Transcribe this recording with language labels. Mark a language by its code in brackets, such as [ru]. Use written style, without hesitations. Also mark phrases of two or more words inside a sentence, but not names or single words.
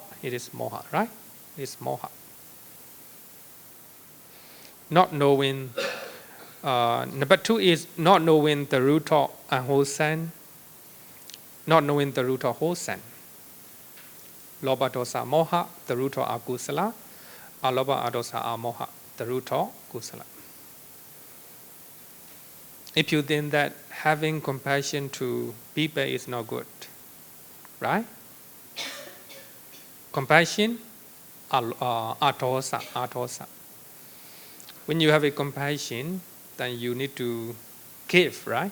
[en] It is moha, right? It is moha. Not knowing. Number 2 is not knowing the root of unwholesome. Not knowing the root of wholesome. [pi] Loba dosa moha, [en] the root of akusala. [pi] Aloba adosa amoha, [en] the root of kusala. If you think that having compassion to people is not good, right? Compassion, atosa. When you have a compassion, then you need to give, right?